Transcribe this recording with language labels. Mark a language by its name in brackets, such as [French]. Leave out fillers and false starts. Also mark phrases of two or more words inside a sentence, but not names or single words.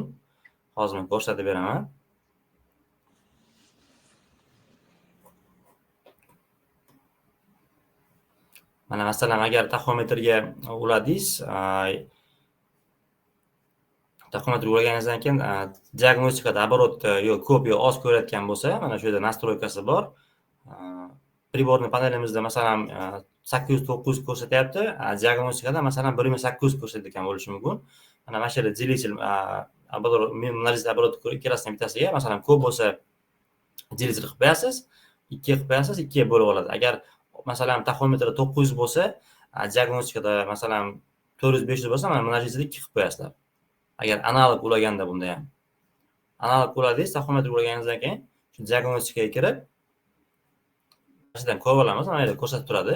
[Uzbek] Hozir men ko'rsatib beraman. Mana masalan, agar taxometrga uladingiz, taxometr ulaganingizdan keyin diagnostikada оборот yo ko'p yo oz ko'rayotgan bo'lsa, mana shu yerda nastroykasi bor. Priborniy panelimizda masalan 800-900 ko'rsatyapti, diagnostikada masalan 1800 ko'rsatayotgan bo'lishi mumkin. Mana shu yerda [Russian] делитель оборот, множитель оборот [Uzbek] ikkalasidan bittasiga masalan ko'p bo'lsa делитель qilib qo'yasiz, 2 qilib qo'yasiz, 2 ga bo'lib oladi. Agar masalan taxometrda 900 bo'lsa, diagnostikada masalan 400-500 bo'lsa, mana множитель 2 qilib qo'yasizlar. Agar analog ulaganda bunda ham. Analog uladingiz, taxometr ulaganingizdan keyin shu diagnostikaga kirib, mashinadan ko'rib olamiz, mana yerda ko'rsatib turadi.